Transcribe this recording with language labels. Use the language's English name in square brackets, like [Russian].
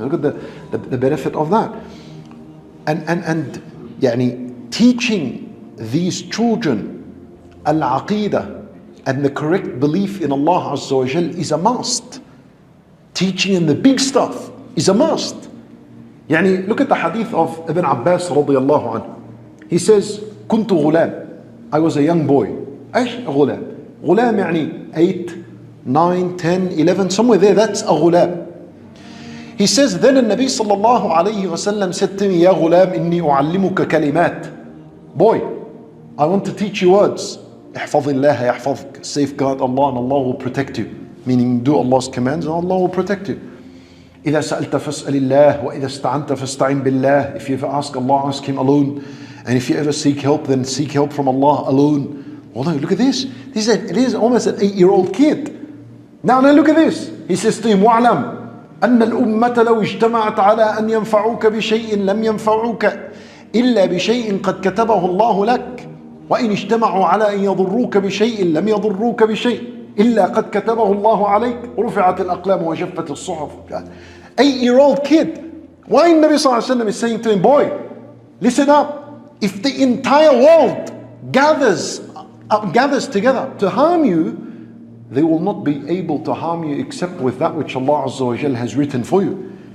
[English] Look at the benefit of that. And يعني, teaching these children al-aqidah and the correct belief in Allah Azza wa Jal is a must. Teaching in the big stuff is a must. يعني, look at the hadith of Ibn Abbas radiyallahu anhu. He says, [Arabic] كنت غلام. [English] I was a young boy. [Arabic] ايش غلام؟ غلام يعني [English] 8, 9, 10, 11, somewhere there, that's a غلام. He says, then the Nabi sallallahu alayhi wa sallam said to me, [Arabic] يا غلام إني أعلمك كلمات. [English] Boy, I want to teach you words. [Arabic] احفظ الله يحفظك. [English] Safeguard Allah and Allah will protect you. Meaning do Allah's commands and Allah will protect you. [Arabic] إذا سألت فاسأل الله وإذا استعنت فاستعن بالله. [English] If you ever ask Allah, ask Him alone. And if you ever seek help, then seek help from Allah alone. Although, look at this. It is almost an 8-year-old kid. Now look at this. He says to him, [Arabic] وَعْلَمْ أن الأمة لو اجتمعت على أن ينفعوك بشيء لم ينفعوك إلا بشيء قد كتبه الله لك وإن اجتمعوا على أن يضروك بشيء لم يضروك بشيء إلا قد كتبه الله عليك رفعت الأقلام وجفت الصحف. [English] 8-year-old kid. Why Nabi sallallahu alaihi wasallam is saying to him, boy, listen up. If the entire world gathers together to harm you, they will not be able to harm you except with that which Allah Azza wa Jal has written for you.